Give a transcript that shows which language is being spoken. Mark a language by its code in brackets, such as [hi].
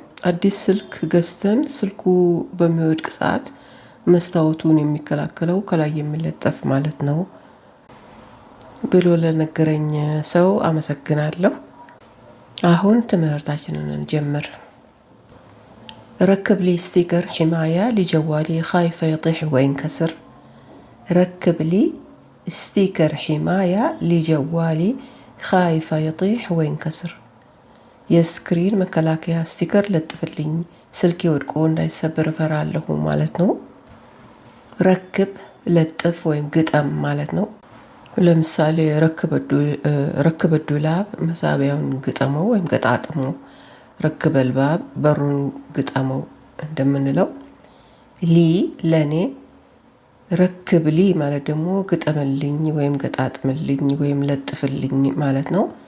[am] አዲስ ስልክ ገዝተን ስልኩ በሚወድቅ ሰዓት መስታወቱን የሚከላከለው ከላይ የሚለጠፍ ማለት ነው ብሎ ለነገረኝ ሰው አመሰግናለሁ። አሁን ትምህርታችንን እንጀምር። [ar] ركب لي ستيكر حماية لجوالي خايفة يطيح وينكسر. ركب لي ستيكر حماية لجوالي خايفة يطيح وينكسر. [am] የስክሪን መከላከያ ስቲከር ለጥፍልኝ ስልኬ ወድቆ እንዳይሰበር እፈራለሁ ማለት ነው። ረክብ ለጥፍ ወይም ግጠም ማለት ነው። ለምሳሌ ረክብ ዱላብ መሳቢያውን ግጠመው ወይም ገጣጥመው፣ ረክብ አልባብ በሩን ግጠመው እንደምንለው። ሊ ለኔ፣ ረክብ ሊ ማለት ደግሞ ግጠምልኝ ወይም ገጣጥምልኝ ወይም ለጥፍልኝ ማለት ነው።